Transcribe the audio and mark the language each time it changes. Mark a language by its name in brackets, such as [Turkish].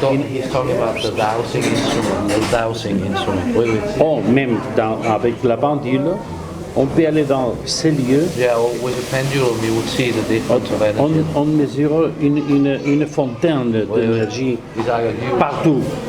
[English] He's talking about the dowsing instrument. [French] Oui. Oh, même avec la pendule, on peut aller dans ces lieux. [English] Yeah, with a pendulum you would see the difference of energy. [French] On mesure une fontaine d'énergie partout.